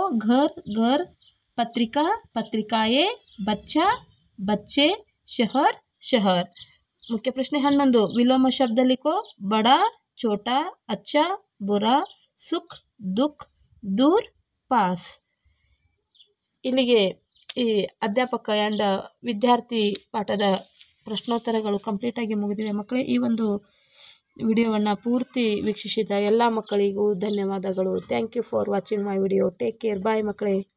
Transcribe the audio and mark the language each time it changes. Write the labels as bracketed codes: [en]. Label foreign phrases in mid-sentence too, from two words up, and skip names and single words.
[hi] घर, घर, पत्रिका, पत्रिकाएं, बच्चा, बच्चे, शहर, शहर. मुख्य प्रश्न 11, विलोम शब्द लिखो. बड़ा, छोटा, अच्छा, बुरा, सुख, दुख, दूर, पास. [kn] ಇಲ್ಲಿಗೆ ಈ ಅಧ್ಯಾಪಕ ಆ್ಯಂಡ್ ವಿದ್ಯಾರ್ಥಿ ಪಾಠದ ಪ್ರಶ್ನೋತ್ತರಗಳು ಕಂಪ್ಲೀಟಾಗಿ ಮುಗಿದಿವೆ ಮಕ್ಕಳೇ. ಈ ಒಂದು ವಿಡಿಯೋವನ್ನು ಪೂರ್ತಿ ವೀಕ್ಷಿಸಿದ ಎಲ್ಲ ಮಕ್ಕಳಿಗೂ ಧನ್ಯವಾದಗಳು. [en] thank you for watching my video. take care. bye ಮಕ್ಕಳೇ.